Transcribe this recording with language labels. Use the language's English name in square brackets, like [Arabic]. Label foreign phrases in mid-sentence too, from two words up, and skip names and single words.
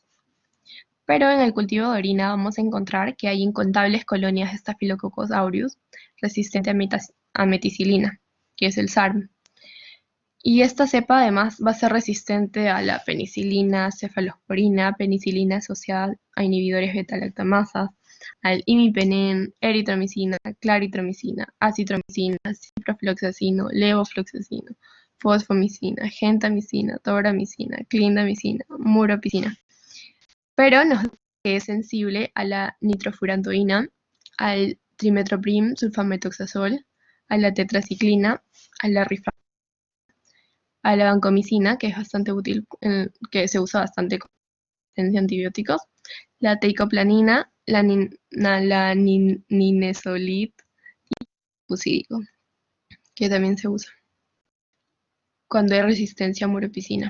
[Spanish] Pero en el cultivo de orina vamos a encontrar que hay incontables colonias de Staphylococcus aureus resistente a meticilina, que es el SARM. Y esta cepa además va a ser resistente a la penicilina, cefalosporina, penicilina asociada a inhibidores beta-lactamasas, al imipenem, eritromicina, claritromicina, acitromicina, ciprofloxacino, levofloxacino, fosfomicina, gentamicina, tobramicina, clindamicina, muropicina. Pero nos dice que es sensible a la nitrofurantoína, al trimetoprim sulfametoxazol, a la tetraciclina, a la a la vancomicina, que es bastante útil, que se usa bastante con antibióticos, la teicoplanina, la ninesolit y el fucídico, que también se usa cuando hay resistencia a muropicina.